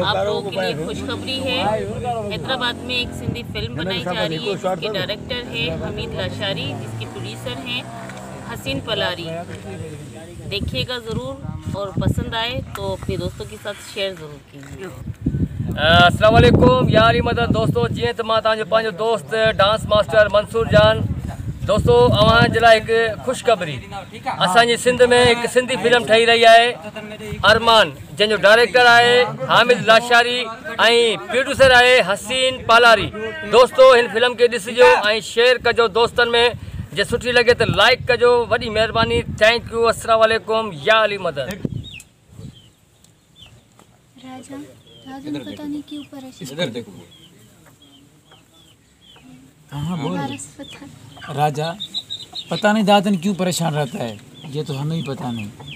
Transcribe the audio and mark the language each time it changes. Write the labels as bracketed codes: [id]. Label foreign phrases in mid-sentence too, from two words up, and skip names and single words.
[ur] آپ لوگوں کے لیے خوشخبری ہے، حیدرآباد میں ایک سندھی فلم بنائی جا رہی ہے جس کے ڈائریکٹر ہے حمید لاشاری، جس کے پروڈیوسر ہیں حسین پلاری. دیکھیے گا ضرور اور پسند آئے تو اپنے دوستوں کے ساتھ شیئر ضرور کیجیے. [ar] السلام عليكم [sd] यारी मदद दोस्तों, जी तो मैं तव्हांजो दोस्त डांस मास्टर मंसूर जान। दोस्तों अवां जे लाइ एक खुशखबरी, असांजी सिंध में एक सिंधी फिल्म ठही रही है अरमान, जंहिंजो डायरेक्टर आहे हामिद लाशारी ऐं प्रोड्यूसर आहे हसीन पालारी। दोस्तों इन फिल्म के ॾिसिजो ऐं शेयर कजो दोस्तन में, जे सुठी लगे तो लाइक कजो, वॾी महिरबानी। [en] thank you, [ar] السلام عليكم, يا علي مدد. [ur] راجہ نے پتا نہیں کیوں پریشان. ادھر دیکھو۔ ہاں بول. راجہ پتا نہیں دادن کیوں پریشان رہتا ہے، یہ تو ہمیں ہی پتا نہیں.